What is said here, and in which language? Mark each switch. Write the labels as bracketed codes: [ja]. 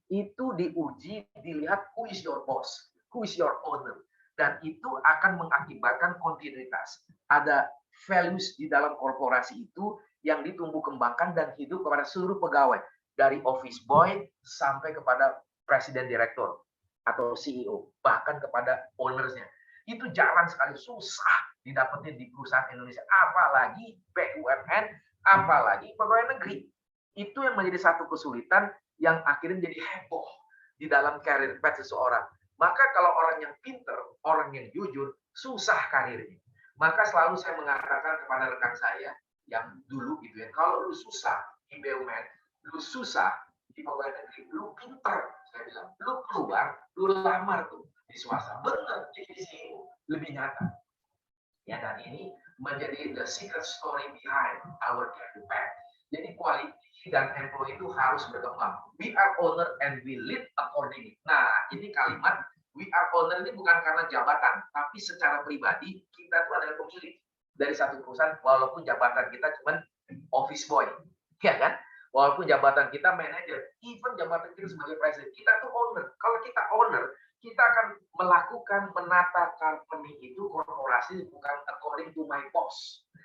[id] Itu diuji, dilihat [en] who is your boss, who is your owner. [id] Dan itu akan mengakibatkan kontinuitas. Ada values di dalam korporasi itu yang ditumbuh kembangkan dan hidup kepada seluruh pegawai, dari office boy sampai kepada presiden direktur atau CEO, bahkan kepada ownersnya. Itu jarang sekali, susah didapetin di perusahaan Indonesia, apalagi BUMN, apalagi pegawai negeri. Itu yang menjadi satu kesulitan yang akhirnya menjadi heboh di dalam career path seseorang. Maka kalau orang yang pinter, orang yang jujur, susah karirnya. Maka selalu saya mengatakan kepada rekan saya yang dulu gitu ya, kalau lu susah di BUMN, lu susah di pegawai negeri, lu pinter, saya bilang, lu keluar, lu lamar tuh di swasta, bener, jadi CEO, lebih nyata. Ya, dan ini menjadi [en] the secret story behind our career path. [id] Jadi quality dan employee itu harus berkembang. [en] We are owner and we lead accordingly. [id] Nah, ini kalimat we are owner ini bukan karena jabatan, tapi secara pribadi kita tuh adalah pemilik dari satu perusahaan, walaupun jabatan kita cuma office boy, ya kan? Walaupun jabatan kita manager, even jabatan kita sebagai presiden, kita tuh owner. Kalau kita owner, kita akan melakukan menata company itu, korporasi bukan [en] according to my boss.